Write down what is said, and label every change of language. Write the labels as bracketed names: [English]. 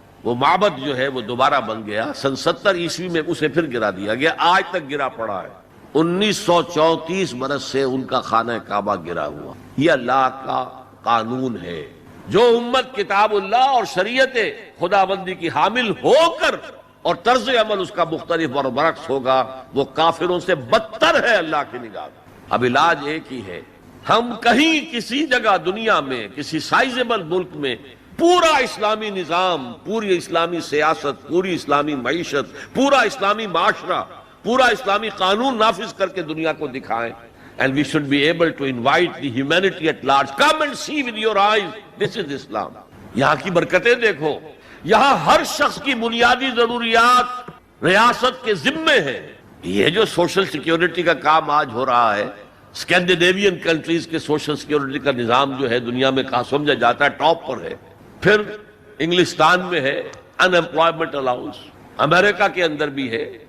[Urdu] وہ معبد جو ہے وہ دوبارہ بن گیا، سن 70 عیسوی میں اسے پھر گرا دیا گیا، آج تک گرا پڑا ہے، 1934 برس سے ان کا خانہ کعبہ گرا ہوا۔ یہ اللہ کا قانون ہے، جو امت کتاب اللہ اور شریعت خداوندی کی حامل ہو کر اور طرز عمل اس کا مختلف اور برعکس ہوگا، وہ کافروں سے بدتر ہے اللہ کی نگاہ میں۔ اب علاج ایک ہی ہے، ہم کہیں کسی جگہ دنیا میں کسی سائزیبل ملک میں پورا اسلامی نظام، پوری اسلامی سیاست، پوری اسلامی معیشت، پورا اسلامی معاشرہ، پورا اسلامی قانون نافذ کر کے دنیا کو دکھائیں، [English] and we should be able to invite the humanity at large. Come and see with your eyes. This is Islam. [Urdu] یہاں کی برکتیں دیکھو. یہاں ہر شخص کی بنیادی ضروریات ریاست کے ذمے ہیں. یہ جو سوشل سیکیورٹی کا کام آج ہو رہا ہے، اسکینڈینیوین کنٹریز کے سوشل سیکیورٹی کا نظام جو ہے دنیا میں کہاں سمجھا جاتا ہے ٹاپ پر ہے. پھر انگلستان میں ہے ان امپلائمنٹ الاؤنس، امریکہ کے اندر بھی ہے.